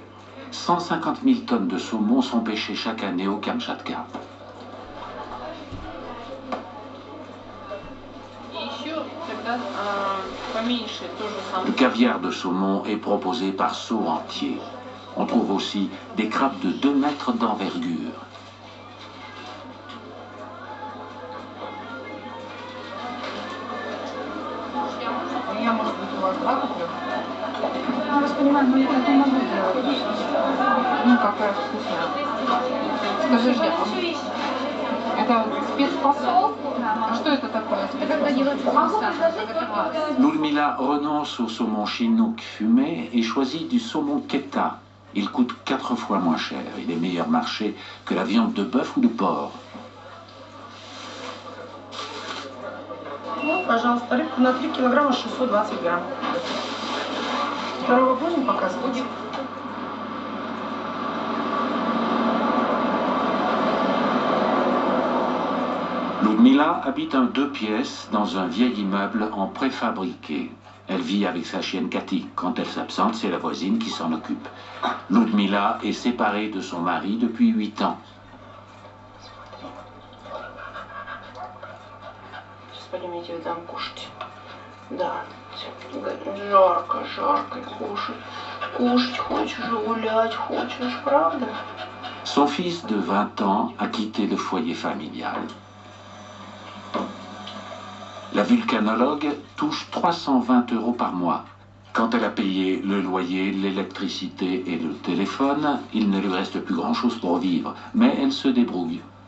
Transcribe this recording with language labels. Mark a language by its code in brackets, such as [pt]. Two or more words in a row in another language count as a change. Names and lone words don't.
[fr] 150 000 tonnes de saumon sont pêchées chaque année au Kamchatka. Le caviar de saumon est proposé par seau entier. On trouve aussi des crabes de 2 mètres d'envergure. [ru] Я вас понимаю, но я так не могу делать. Ну, какая вкусная. Скажи, Жека, это спецпосол? Что это такое? Как одеваться в [fr] Ludmila renonce au saumon chinook fumé et choisit du saumon keta. Il coûte 4 fois moins cher. Il est meilleur marché que la viande de bœuf ou de porc. [ru] Ну, пожалуйста, рыбка на 3 килограмма 620 грамм. Второго будем показывать? [fr] Ludmila habite un 2 pièces dans un vieil immeuble en préfabriqué. Elle vit avec sa chienne Cathy. Quand elle s'absente, c'est la voisine qui s'en occupe. Ludmila est séparée de son mari depuis 8 ans. [ru] Поднимите вы там кушать. Да, жарко, жарко, кушать. Кушать хочешь, гулять хочешь, правда? [fr] Son fils de 20 ans a quitté le foyer familial. La vulcanologue touche 320 € par mois. Quand elle a payé le loyer, l'électricité et le téléphone, il ne lui reste plus grand-chose pour vivre, mais elle se débrouille.